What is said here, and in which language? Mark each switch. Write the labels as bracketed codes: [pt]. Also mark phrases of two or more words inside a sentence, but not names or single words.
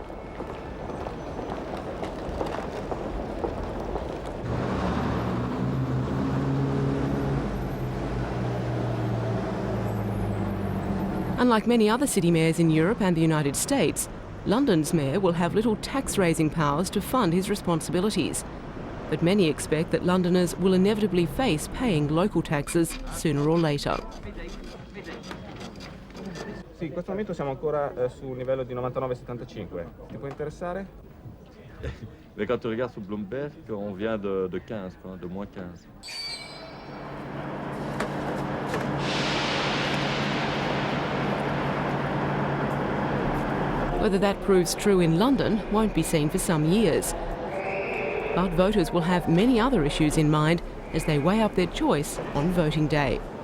[en] Unlike many other city mayors in Europe and the United States, London's mayor will have little tax-raising powers to fund his responsibilities. But many expect that Londoners will inevitably face paying local taxes sooner or later. [it] Sì, in questo momento siamo ancora sul livello di 99,75. Ti può interessare? [fr] Mais quand tu regardes sur Bloomberg, on vient de 15, quoi, de moins 15. [en] Whether that proves true in London won't be seen for some years. But voters will have many other issues in mind as they weigh up their choice on voting day.